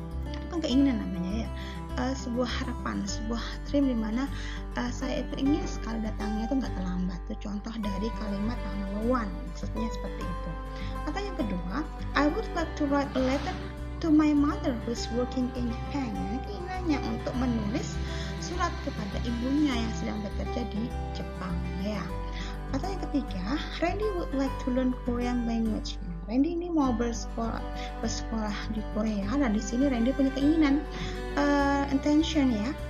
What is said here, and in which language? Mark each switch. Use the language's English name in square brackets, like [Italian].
[Indonesian] Itu kan keinginan namanya ya, sebuah harapan, sebuah dream dimana saya itu ingin sekali datangnya itu nggak terlambat. Itu contoh dari kalimat number one, maksudnya seperti itu. Atau yang kedua, [English] I would like to write a letter to my mother who is working in Japan. [Indonesian] Keinginannya untuk menulis surat kepada ibunya yang sedang bekerja di Jepang ya. Atau yang ketiga, [English] Randy would like to learn Korean language. [Indonesian] Randy ini mau bersekolah di Korea, dan di sini Randy punya keinginan, intention ya.